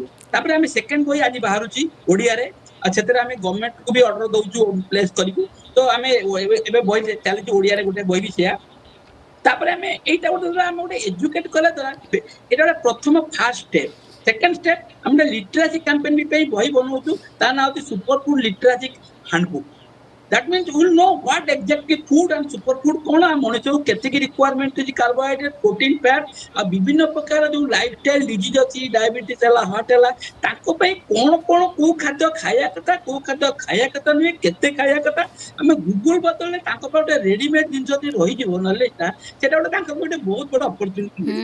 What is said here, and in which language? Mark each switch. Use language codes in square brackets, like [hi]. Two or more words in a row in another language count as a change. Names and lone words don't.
[or] ତାପରେ ଆମେ ସେକେଣ୍ଡ ବହି ଆଜି ବାହାରୁଛି ଓଡିଆରେ ଆଉ ସେଥିରେ ଆମେ ଗଭର୍ଣ୍ଣମେଣ୍ଟକୁ ବି ଅର୍ଡର ଦଉଛୁ ପ୍ଲେସ୍ କରିବୁ। ତ ଆମେ ଏବେ ବହି ଚାଲିଛି ଓଡିଆରେ ଗୋଟେ ବହି ବି ସେୟା। ତାପରେ ଆମେ ଏଇଟା ଗୋଟେ ଆମେ ଗୋଟେ ଏଜୁକେଟ କଲା ଦ୍ୱାରା ଏଇଟା ଗୋଟେ ପ୍ରଥମ [en] first step. second step [or] ଆମେ ଗୋଟେ [en] literacy campaign [or] ପାଇଁ ବହି ବନଉଛୁ ତା ନାଁ ହଉଛି ସୁପର ଫୁଡ ଲିଟରାସି ହ୍ୟାଣ୍ଡବୁକ୍। [en] That means we will know what exactly food and superfood [or] କଣ ମଣିଷକୁ କେତିକି ରିକ୍ୱାରମେଣ୍ଟ ଅଛି [en] carbohydrate protein fat [or] ଆଉ ବିଭିନ୍ନ ପ୍ରକାର ଯୋଉ [en] lifestyle disease [or] ଅଛି ଡାଇବେଟିସ ହେଲା ହାର୍ଟ ହେଲା ତାଙ୍କ ପାଇଁ କଣ କଣ କୋଉ ଖାଦ୍ୟ ଖାଇବା କଥା କୋଉ ଖାଦ୍ୟ ଖାଇବା କଥା ନୁହେଁ କେତେ ଖାଇବା କଥା ଆମେ ଗୁଗୁଲ ବଦଳରେ ତାଙ୍କ ପାଇଁ ଗୋଟେ ରେଡିମେଡ ଜିନିଷ ଯଦି ରହିଯିବ ନଲେଜଟା ସେଟା ଗୋଟେ ତାଙ୍କ ପାଇଁ ଗୋଟେ ବହୁତ ବଡ ଅପରଚ୍ୟୁନିଟି ମିଳିବ।